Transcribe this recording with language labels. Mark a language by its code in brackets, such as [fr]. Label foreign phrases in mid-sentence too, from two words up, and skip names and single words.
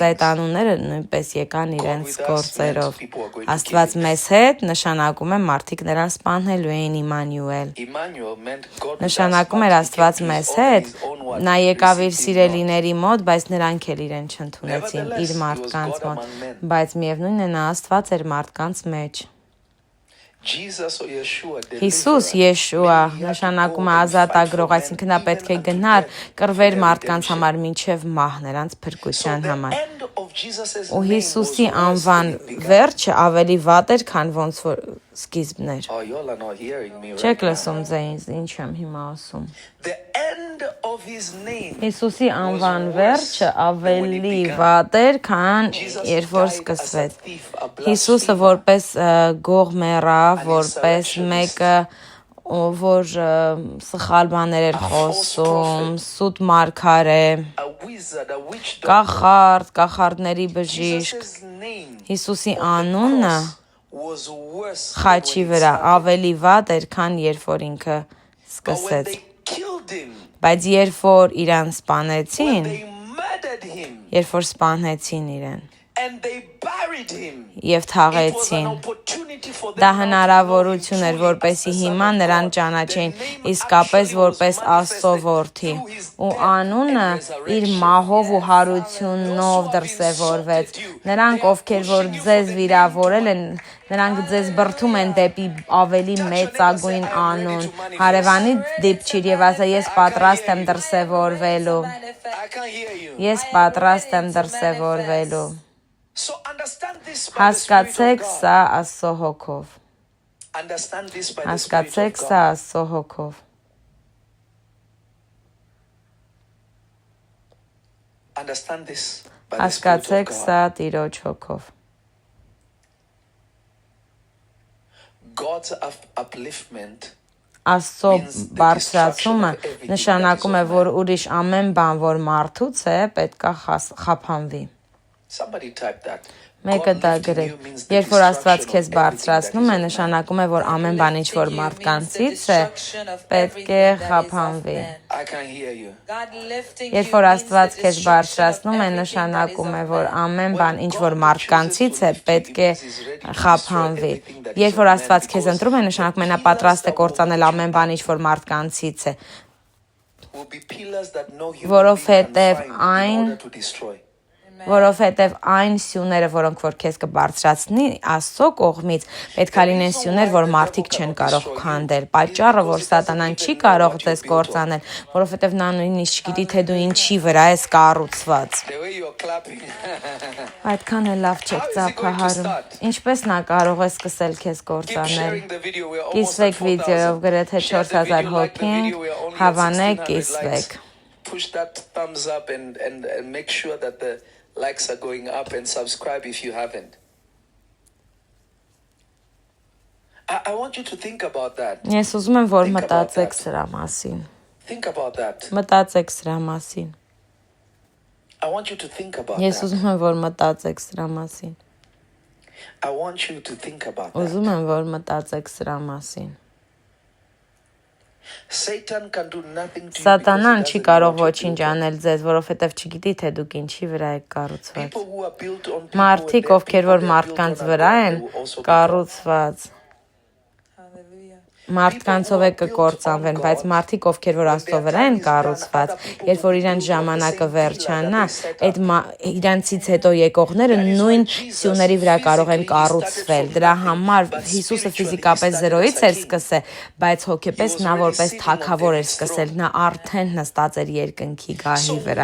[hy] այդ անունները նույնպես եկան իրենց գործերով։ Աստված մեզ հետ նշանակում է մարդիկ նրան սպանելու էին Իմանուել։ Նշանակում էր Աստված մեզ հետ, նա եկավ իր սիրելիների մոտ, բայց նրանք էլ իրեն չընդունեցին իր մարդկանց մոտ, բայց միևնույնն է նա Աստված էր մարդկանց մեջ։ Հիսուս Եշուա նշանակում է ազատագրող, այսինքն նա պետք է գնար կռվեր մարդկանց համար մինչև մահ նրանց փրկության համար։ [en] of Jesus' [hy] Ու [en] name was [hy] Հիսուսի [en] worse [hy] անվան [en] than it began. [hy] վերջը ավելի վատ էր, քան ոնց որ սկիզբն էր։ [en] Oh, y'all are not hearing me right [hy] Չեք [en] now. [hy] լսում ձեզ, ինչ եմ հիմա ասում։ [en] The end of his name. [hy] Հիսուսի անվան վերջը ավելի վատ էր, քան երբ որ սկսվեց։ Հիսուսը որպես գող մեռավ, որպես մեկը որ սխալ բաներ էր խոսում, սուտ մարգարե, [en] A wizard, a witch doctor. [hy] կախարդ, կախարդների բժիշկ, [en] Jesus' name [hy] Հիսուսի անունը [en] was worse than [hy] խաչի [en] when it [hy] վրա [en] started. [hy] ավելի վատ էր, քան երբ որ ինքը [en] But when [hy] սկսեց։ [en] they killed him, [hy] Բայց երբ որ իրան [en] when [hy] սպանեցին, [en] they murdered him, [hy] երբ որ սպանեցին իրեն [en] and they buried him, [hy] եւ [en] it was an [hy] թաղեցին, [en] opportunity for them [hy] դա [en] now to know him [hy] հնարավորություն էր, [en] truly [hy] որպեսի [en] as the [hy] հիմա [en] Son of [hy] նրան [en] God. [hy] ճանաչեն [en] The name [hy] իսկապես [en] actually was [hy] որպես Աստծո [en] manifested [hy] որդի, [en] through his [hy] ու [en] death [hy] անունը [en] and [hy] իր [en] resurrection. [hy] մահով ու հարությունով դրսևորվեց։ Նրանք, ովքեր որ ձեզ վիրավորել են, նրանք ձեզ բրդում են դեպի ավելի մեծագույն անուն։ Հարևանի դիպչիր եւ ասա, ես պատրաստ եմ դրսևորվելու։ [en] I can hear you. [hy] Ես պատրաստ եմ դրսևորվելու։ [en] So understand this by the Spirit [hy] Հասկացեք [en] of God. [hy] սա Աստծո հոգով։ [en] Understand this by the Spirit [hy] Հասկացեք [en] of [hy] սա [en] God. [hy] Աստծո հոգով։ [en] Understand this by the Spirit of [hy] Հասկացեք [en] God. [hy] սա Տիրոջ հոգով։ [en] God's upliftment [hy] Աստծո բարձրացումը նշանակում է, որ ուրիշ ամեն բան, որ մարդուց է, պետքա խափանվի։ [en] Somebody type that. [hy] Մեկը դա գրեք։ Երբ որ Աստված քեզ բարձրացնում է, նշանակում է, որ ամեն բան, ինչ որ մարդկանցից է, պետք է խափանվի։ [en] I can hear you. [hy] Երբ որ Աստված քեզ բարձրացնում է, նշանակում է, որ ամեն բան, ինչ որ մարդկանցից է, պետք է խափանվի։ Երբ որ Աստված քեզ ընտրում է, նշանակում է նա պատրաստ է կործանել ամեն բան, ինչ որ մարդկանցից է, [en] Will be pillars that no human being can [hy] որովհետև [en] find in [hy] այն [en] order to destroy. [hy] որովհետև այն սյուները, որոնք որ քեզ կբարձրացնի Աստծո կողմից, պետք է լինեն սյուներ, որ մարդիկ չեն կարող քանդել։ Պատճառը, որ Սատանան չի կարող ձեզ կործանել, որովհետև նա նույնիսկ չգիտի, թե դու ինչի վրա ես կառուցված։ [en] The way you're clapping. [hy] Այդքան էլ լավ չեք ծափահարում։ Ինչպես նա կարող է սկսել քեզ [en] Keep [hy] կործանել։ [en] sharing the video. We're almost at [hy] Կիսվեք վիդեոյով [en] 4,000. [hy] գրեթե [en] Share the [hy] 4000 [en] video, like the [hy] հոգին, [en] video. We're only at [hy] հավանեք, [en] 1600 [hy] կիսվեք։ [en] likes. Push that thumbs up and make sure that the likes are going up and subscribe if you haven't. I want you to think about that. [hy] Ես ուզում եմ, որ մտածեք սրա մասին։ [en] Think about that. [hy] Մտածեք սրա մասին։ [en] I want you to think about [hy] Ես [en] that. [hy] ուզում եմ, որ մտածեք սրա մասին։ [en] I want you to think about that. [hy] Ուզում եմ, որ մտածեք սրա մասին։ [en] Satan can do nothing to you [hy] Սատանան [en] because he [hy] չի [en] doesn't [hy] կարող [en] know what [hy] ոչինչ [en] you're built on. [hy] անել ձեզ, որովհետև չգիտի, թե դուք ինչի վրա եք կառուցված։ [en] People who are built on people, [hy] Մարդիկ, [en] they're [hy] ովքեր [en] people [hy] որ [en] that are built [hy] մարդկանց [en] on [hy] վրա [en] God, [hy] են [en] they will also be [hy] կառուցված, մարդկանցով է կկործանվեն, բայց մարդիկ, ովքեր որ Աստծո վրա են կառուցված, երբ որ իրանց ժամանակը վերջանա, այդ իրանցից հետո եկողները նույն սյուների վրա կարող են կառուցվել։ Դրա համար Հիսուսը ֆիզիկապես զերոյից էր սկսել, բայց հոգեպես նա որպես թագավոր էր սկսել, նա արդեն նստած էր երկնքի գահի վրա։